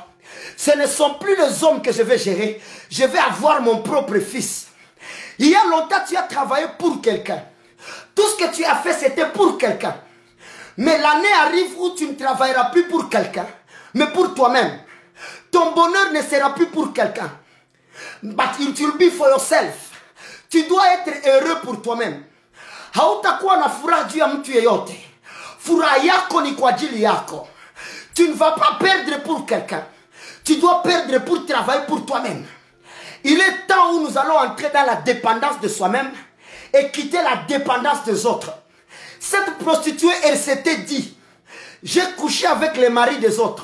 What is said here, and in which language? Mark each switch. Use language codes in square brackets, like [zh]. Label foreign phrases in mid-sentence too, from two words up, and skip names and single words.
[fr] Ce ne sont plus les hommes que je vais gérer. Je vais avoir mon propre fils. Il y a longtemps, tu as travaillé pour quelqu'un. Tout ce que tu as fait, c'était pour quelqu'un. Mais l'année arrive où tu ne travailleras plus pour quelqu'un, mais pour toi-même. Ton bonheur ne sera plus pour quelqu'un. [en] But it will be for yourself. [fr] Tu dois être heureux pour toi-même. [sw] Hautakuwa na furaha juu ya mtu yeyote. Furaha yako ni kwa ajili yako. [fr] Tu ne vas pas perdre pour quelqu'un. Tu dois perdre pour travailler pour toi-même. Il est temps où nous allons entrer dans la dépendance de soi-même et quitter la dépendance des autres. Cette prostituée, elle s'était dit, j'ai couché avec les maris des autres.